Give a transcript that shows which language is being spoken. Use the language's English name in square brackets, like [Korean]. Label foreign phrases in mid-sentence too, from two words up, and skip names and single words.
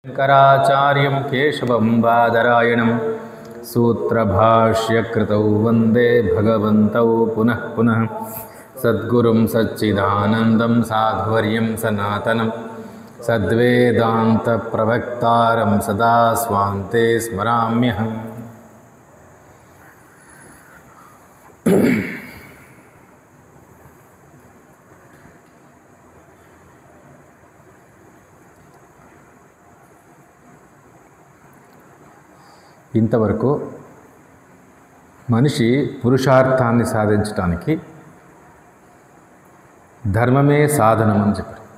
[Sanskrit] शङ्कराचार्यं केशवं बादरायणं सूत्रभाष्यकृतौ वन्दे भगवन्तौ पुनः पुनः सद्गुरुं सच्चिदानन्दं साधुवर्यं सनातनं सद्वेदान्तप्रवक्तारं सदा स्वान्ते स्मराम्यहम्। [Telugu] ఇంతవరకు మనిషి పురుషార్థాన్ని సాధించడానికి ధర్మమే సాధనం అని చెప్పారు.